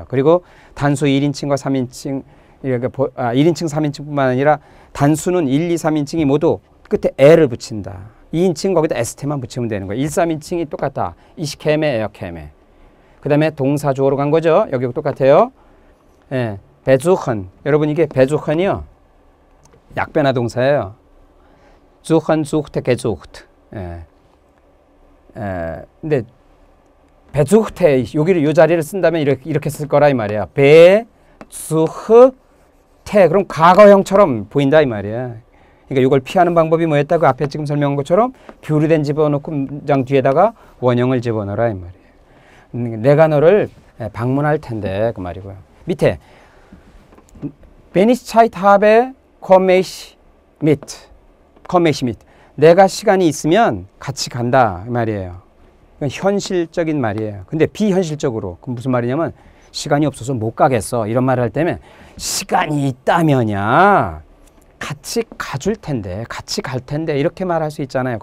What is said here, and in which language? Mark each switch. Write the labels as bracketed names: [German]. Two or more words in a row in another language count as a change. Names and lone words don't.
[Korean] 그리고 단수 1인칭과 3인칭, 1인칭, 3인칭뿐만 아니라 단수는 1, 2, 3인칭이 모두 끝에 에를 붙인다. 2인칭 거기다 ST만 붙이면 되는 거예요. 1, 3인칭이 똑같다. [German] ich käme, er käme. [Korean] 그 다음에 동사 주어로 간 거죠. 여기 똑같아요. 예, besuchen. 여러분 이게 besuchen이요. 약변화 동사예요. [German] suchen, suchte, gesucht. [Korean] 근데 besuchte 여기를 요 자리를 쓴다면 이렇게 쓸 거라 이 말이야. besuchte. 그럼 과거형처럼 보인다 이 말이야. 그러니까 이걸 피하는 방법이 뭐였다고 앞에 지금 설명한 것처럼 뷰르덴 집어넣고 문장 뒤에다가 원형을 집어넣어라 이 말이에요. 내가 너를 방문할 텐데 그 말이고요. [German] 밑에 Wenn ich Zeit habe, komme ich mit. [Korean] 내가 시간이 있으면 같이 간다 이 말이에요. 이건 현실적인 말이에요. 근데 비현실적으로 그럼 무슨 말이냐면 시간이 없어서 못 가겠어 이런 말을 할 때면 시간이 있다면야 같이 가줄 텐데, 같이 갈 텐데 이렇게 말할 수 있잖아요.